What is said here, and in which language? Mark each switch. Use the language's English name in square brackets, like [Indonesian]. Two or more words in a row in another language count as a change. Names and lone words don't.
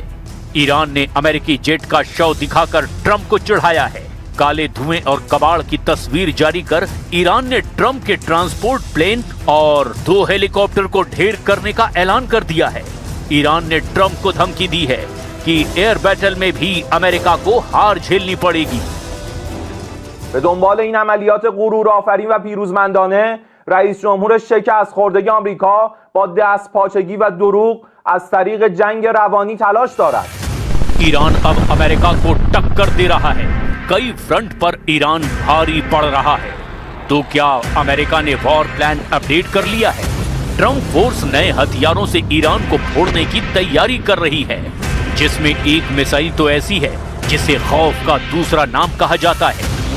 [Hindi] ईरान ने अमेरिकी जेट का शव दिखाकर ट्रंप को चिढ़ाया है। काले धुएं और कबाड़ की तस्वीर जारी कर ईरान ने ट्रंप के [English] transport plane [Hindi] और 2 हेलीकॉप्टर को ढेर करने का ऐलान कर दिया है। ईरान ने ट्रंप को धमकी दी है कि [English] air battle [Hindi] में भी अमेरिका को हार झेलनी पड़ेगी। [Persian] به دنبال این عملیات غرورآفرین و پیروزمندانه رئیس جمهور شکست خورده آمریکا با دستپاچگی و دروغ از طریق جنگ روانی تلاش دارد। [Hindi] ईरान अब अमेरिका को टक्कर दे रहा है। कई फ्रंट पर ईरान भारी पड़ रहा है। तो क्या अमेरिका ने [English] war plan update [Hindi] कर लिया है? ट्रंप फोर्स नए हथियारों से ईरान को फोड़ने की तैयारी कर रही है, जिसमें एक मिसाइल तो ऐसी है जिसे खौफ का दूसरा नाम कहा जाता है।